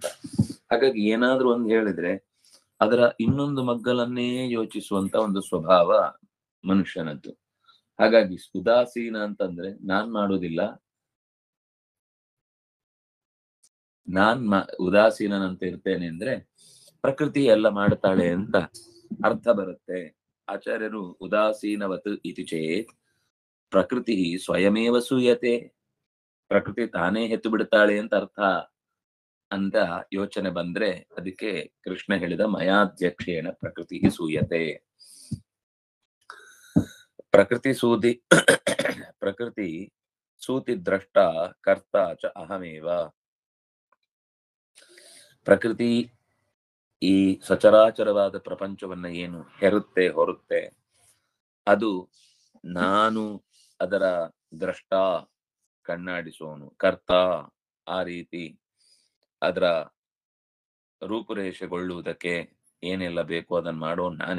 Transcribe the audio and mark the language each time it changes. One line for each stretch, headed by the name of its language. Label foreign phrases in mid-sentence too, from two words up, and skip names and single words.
Kannada: ಹಾಗಾಗಿ ಏನಾದ್ರೂ ಒಂದು ಹೇಳಿದ್ರೆ ಅದರ ಇನ್ನೊಂದು ಮಗ್ಗಲನ್ನೇ ಯೋಚಿಸುವಂತ ಒಂದು ಸ್ವಭಾವ ಮನುಷ್ಯನದ್ದು. ಹಾಗಾಗಿ ಉದಾಸೀನ ಅಂತಂದ್ರೆ ನಾನ್ ಮಾಡುವುದಿಲ್ಲ, ಉದಾಸೀನಂತ ಇರ್ತೇನೆ ಅಂದ್ರೆ ಪ್ರಕೃತಿ ಎಲ್ಲ ಮಾಡ್ತಾಳೆ ಅಂತ ಅರ್ಥ ಬರುತ್ತೆ. ಆಚಾರ್ಯರು
Sanskrit: ಉದಾಸೀನವತ್ ಇತಿ ಚೇತ್ ಪ್ರಕೃತಿ ಸ್ವಯಮೇವ ಸೂಯತೆ,
Kannada: ಪ್ರಕೃತಿ ತಾನೇ ಹೆತ್ತು ಬಿಡ್ತಾಳೆ ಅಂತ ಅರ್ಥ ಅಂತ ಯೋಚನೆ ಬಂದ್ರೆ ಅದಕ್ಕೆ ಕೃಷ್ಣ ಹೇಳಿದ
Sanskrit: ಮಯಾಧ್ಯಕ್ಷೇಣ ಪ್ರಕೃತಿ ಸೂಯತೆ. ಪ್ರಕೃತಿ ಸೂತಿ ದ್ರಷ್ಟ ಕರ್ತ ಚ ಅಹಮೇವ.
Kannada: ಪ್ರಕೃತಿ ಈ ಸಚರಾಚರವಾದ ಪ್ರಪಂಚವನ್ನ ಏನು ಹೆರುತ್ತೆ ಹೊರುತ್ತೆ, ಅದು ನಾನು ಅದರ ದ್ರಷ್ಟ, ಕಣ್ಣಾಡಿಸುವವನು, ಕರ್ತ, ಆ ರೀತಿ ಅದರ ರೂಪುರೇಷೆಗೊಳ್ಳುವುದಕ್ಕೆ ಏನೆಲ್ಲ ಬೇಕು ಅದನ್ನು ಮಾಡೋನು ನಾನೇ.